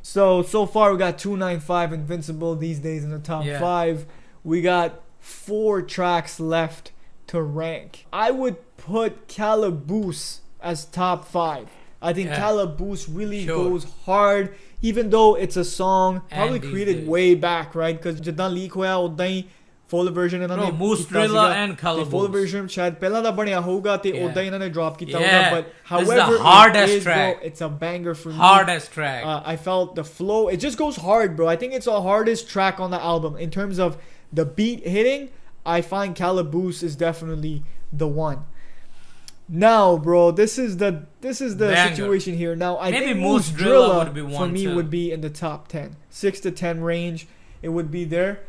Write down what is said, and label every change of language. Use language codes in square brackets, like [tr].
[en] So far we got 295, Invincible, These Days in the top 5. We got 4 tracks left to rank. I would put Calaboose as top 5. I think Calaboose really goes hard, even though it's a song probably created way back, right? [pa] Because ਜਿੱਦਾਂ leak ਹੋਇਆ ਉਦਾਂ ਹੀ full version ਇਹਨਾਂ ਨੇ [en] Moosetape and Calaboose. [pa] full version ਸ਼ਾਇਦ ਪਹਿਲਾਂ ਦਾ ਬਣਿਆ ਹੋਊਗਾ ਤੇ ਉਦਾਂ ਹੀ ਇਹਨਾਂ ਨੇ drop ਕੀਤਾ ਹੋਊਗਾ, [en] but however hardest track. Bro, it's a banger for me. Hardest track. I felt the flow, it just goes hard, bro. I think it's the hardest track on the album in terms of the beat hitting. I find Calaboose is definitely the one. Now, bro, this is the situation here. Now, I think Moosetape for me would be in the top 10, 6 to 10 range. It would be there.